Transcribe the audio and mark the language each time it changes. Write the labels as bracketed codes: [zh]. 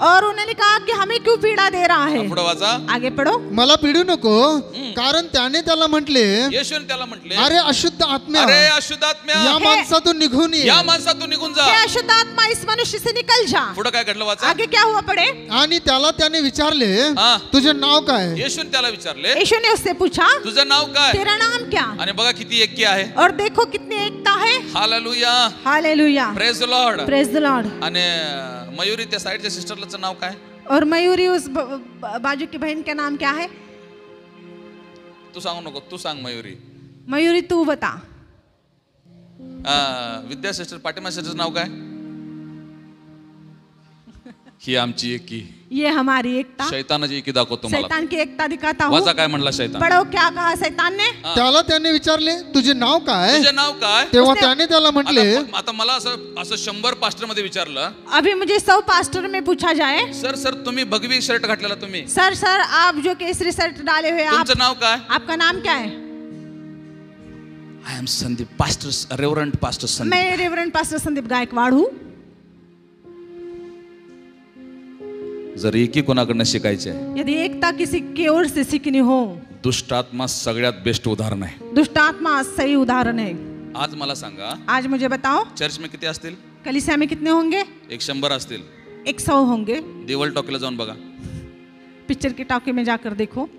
[hi] और उन्होंने कहा कि हमें क्यों पीड़ा दे रहा है? [mr] पुढे वाचा. [hi] आगे पढ़ो. [mr] मला पिडू नको, कारण त्याने त्याला म्हटले, येशूने त्याला म्हटले, अरे अशुद्ध आत्म्या, अरे अशुद्ध आत्म्या, या माणसातून निघून ये. या माणसातून निघून जा. [hi] हे अशुद्ध आत्मा इस मनुष्य से निकल जा. [mr] पुढे काय घडलं वाचा. [hi] आगे क्या हुआ पढ़े. [mr] आणि त्याला त्याने विचारले, हा. तुझे नाव काय? येशूने त्याला विचारले, [hi] यीशु ने उससे पूछा, [mr] तुझं नाव काय? [hi] तेरा नाम क्या? [mr] आणि बघा किती एकी आहे. [hi] और देखो कितनी एकता है. Hallelujah, hallelujah, [en] Praise the lord. Praise the lord. [mr] आणि मयुरी त्या साईडच्या सिस्टरचं नाव काय? [hi] और मयूरी उस बाजू की बहन का नाम क्या है? [mr] तू सांगू नको, तू सांग मयुरी. [hi] मयूरी तू बता. [mr] विद्या सिस्टर, पाटिमा सिस्टरचं नाव काय? ही आमची एकी. [hi] ये हमारी एकता. [mr] शैतानाची एकी दाखवतो मला. [hi] शैतान की एकता दिखाता हूँ. [mr] वाचा काय म्हणला शैतान. [hi] पढ़ो क्या कहा शैतान ने. [mr] त्याला त्याने विचारले, तुझे नाव काय? तुझे नाव काय? तेव्हा त्याने त्याला म्हटले, आता मला असं 100 पास्टर मध्ये विचारलं, [hi] अभी मुझे 100 पास्टर में पूछा जाए, [mr] सर तुम्ही भगवी शर्ट घातलेला तुम्ही, [hi] सर आप जो केसरी शर्ट डाले हुए आप, [mr] तुमचं नाव काय? [hi] आपका नाम क्या है? [en] I am Sandeep, pastor, reverend pastor Sandeep. [hi] मैं रेवरेंड पास्टर संदीप गायकवाड हूँ. [mr] जर एकी कोणाकडनं शिकायचे आहे, [hi] यदि एकता किसी की ओर से सीखनी हो, [mr] दुष्ट आत्मा सगळ्यात बेस्ट उदाहरण आहे. [hi] दुष्ट आत्मा सही उदाहरण है. [mr] आज मला सांगा, [hi] आज मुझे बताओ, [mr] चर्च में किती असतील? [hi] कलीसिया में कितने होंगे? [mr] 100 असतील. [hi] 100 होंगे. [mr] देवल टॉकीला जाऊन बघा, [hi] पिक्चर की टॉकी में जाकर देखो,